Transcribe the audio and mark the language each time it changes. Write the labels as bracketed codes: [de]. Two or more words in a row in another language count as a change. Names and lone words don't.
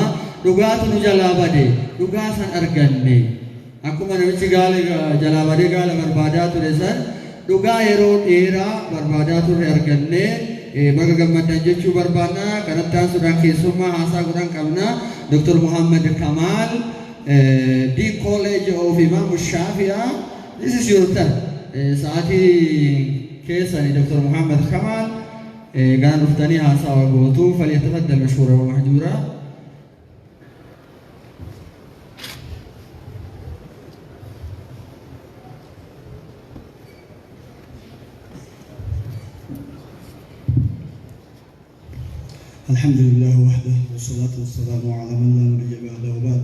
[om] Dhugaatu nu jalaa bade dhugaa san arganne akkuma namichi gaala jalaa badee gaala barbaadaa ture san dhugaa yeroo dheeraa barbaadaa ture arganne baga gammadan jechuu barbaanna. Kanatti aansuudhaan keessummaa haasaa godhan qabna. Dr. [en] Muhammad Kamal, Dean College of Imam Shafia. This is your turn. [om] Saati keessani Dr. Muhammad Kamal gaan dhuftanii haasaa gootu [ar] فليتفضل مشكورا ومأجورا. الحمد لله وحده والصلاة والسلام على من لا نبي بعده وبعد.